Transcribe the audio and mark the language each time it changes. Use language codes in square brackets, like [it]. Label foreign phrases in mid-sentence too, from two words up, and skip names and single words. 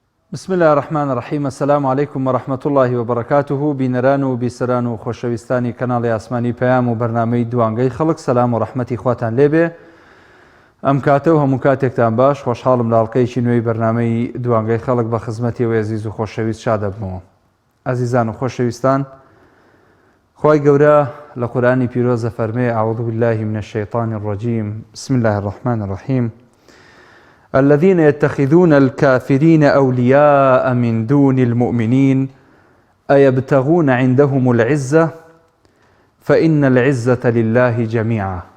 [ar] بسم الله الرحمن الرحیم. السلام علیکم و رحمة الله و برکاته. [ckb] بینەران و بیسەران و خۆشەویستانی کەناڵی ئاسمانی پەیام و بەرنامەی دوانگەی خەڵک، سەلام و ڕەحمەتی خواتان لێبێ. ئەم کاتە و هەموو کاتێکتان باش. خۆشحاڵم لە ئەڵقەیەکی نوێی بەرنامەی دوانگەی خەڵک بە خزمەتی ئێوە عەزیز و خۆشەویست شاد دەبمەوە. عەزیزان و خۆشەویستان، خوای گەورە لە قورئانی پیرۆزە فەرمێ: [ar] أعوذ بالله من الشيطان الرجيم بسم الله الرحمن الرحيم الذين يتخذون الكافرين أولياء من دون المؤمنين أيبتغون عندهم العزة فإن العزة لله جميعا.